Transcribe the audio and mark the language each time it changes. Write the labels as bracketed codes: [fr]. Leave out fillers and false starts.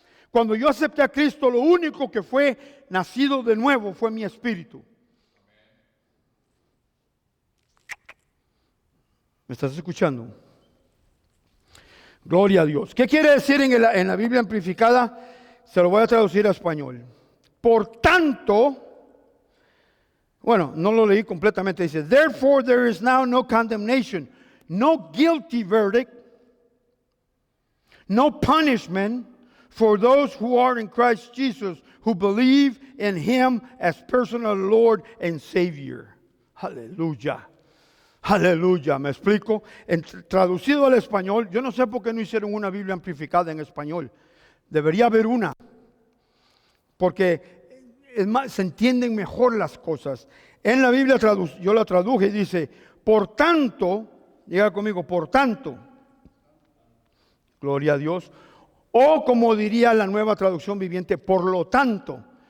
[es] Cuando yo acepté a Cristo, lo único que fue nacido de nuevo fue mi espíritu. ¿Me estás escuchando? Gloria a Dios. ¿Qué quiere decir en la Biblia amplificada? Se lo voy a traducir a español. Por tanto, bueno, no lo leí completamente. [en] Dice, therefore there is now no condemnation, no guilty verdict, no punishment for those who are in Christ Jesus, who believe in Him as personal Lord and Savior. [es] Aleluya. Aleluya, ¿me explico? Traducido al español, yo no sé por qué no hicieron una Biblia amplificada en español. Debería haber una, porque es más, se entienden mejor las cosas. En la Biblia yo la traduje y dice, por tanto, diga conmigo, por tanto, gloria a Dios, o como diría la Nueva Traducción Viviente, por lo tanto.